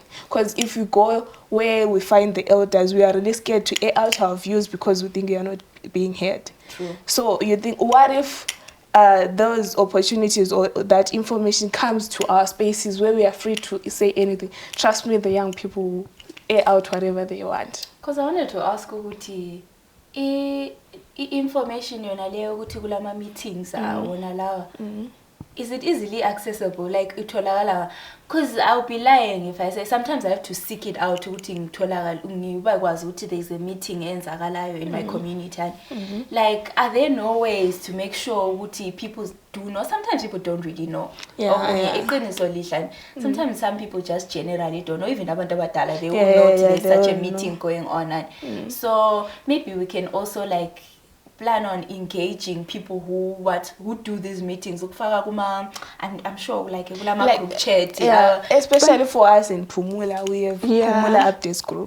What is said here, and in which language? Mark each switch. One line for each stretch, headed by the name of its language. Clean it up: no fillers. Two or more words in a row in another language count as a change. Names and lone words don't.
English: Because if we go where we find the elders, we are really scared to air out our views because we think we are not being heard. True. So you think, what if those opportunities or that information comes to our spaces where we are free to say anything? Trust me, the young people will air out whatever they want. Because I wanted to ask
North Ndebele: ukuthi information yona leyo ukuthi kulama meetings wona lawa,
English: is it easily accessible? Like itholakala, because I'll be lying if I say sometimes I have to seek it out
North Ndebele: ukuthi ngitholakala ngibakwazi ukuthi
English: there's a meeting enzakalayo in my community. Like, are there no ways to make sure ukuthi people do know? Sometimes people don't really know. Sometimes some people just generally don't know. Even
North Ndebele: abantu abadala,
English: they will know there's such a meeting going on. So maybe we can also like plan on engaging people who do these meetings. I'm sure like group chat. Especially for us in Phumula, we have Phumula Updates group.